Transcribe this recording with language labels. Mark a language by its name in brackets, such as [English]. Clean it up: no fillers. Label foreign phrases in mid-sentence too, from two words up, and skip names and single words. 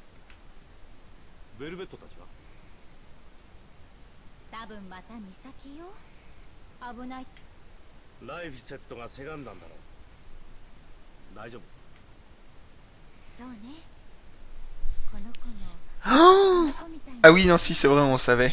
[Japanese] ベルベットたちは？多分また美咲よ。危ない。ライフセットがせがんだんだろう。大丈夫。そうね。この子の。 [French] Ah oui, non, si, c'est vrai, on le savait.